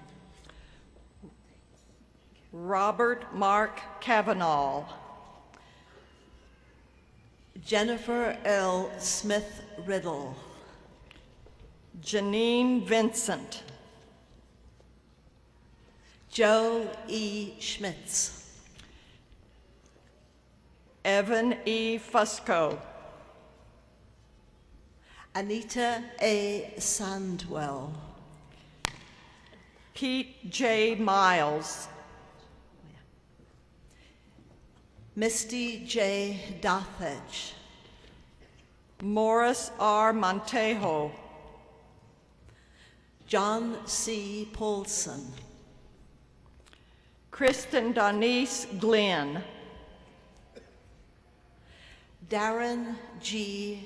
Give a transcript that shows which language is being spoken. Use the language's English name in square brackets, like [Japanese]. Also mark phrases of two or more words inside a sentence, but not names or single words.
[English] Robert Mark Cavanaugh. Jennifer L. Smith Riddle. Janine Vincent. Joe E. Schmitz. Evan E. Fusco. Anita A. Sandwell. Pete J. Miles. Misty J. Dothage, Morris R. Montejo, John C. Paulson, Kristen Donise Glenn, Darren G.